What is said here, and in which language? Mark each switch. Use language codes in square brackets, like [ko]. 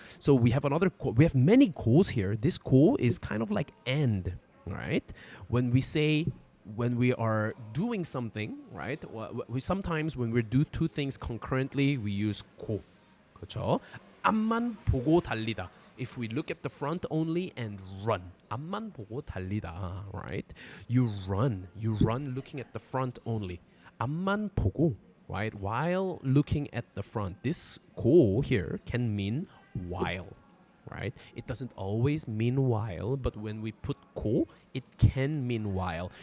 [en] So we have we have many go's here. This go is kind of like and, right? When we are doing something, right? We sometimes when we do two things concurrently, we use 고. [ko] 그렇죠? 앞만 보고 달리다. [en] If we look at the front only and run. [ko] 앞만 보고 달리다, right? [en] You run looking at the front only. [ko] 앞만 보고, [en] right? While looking at the front. This 고 here can mean while, right? It doesn't always mean while, but when we put 고, it can mean while.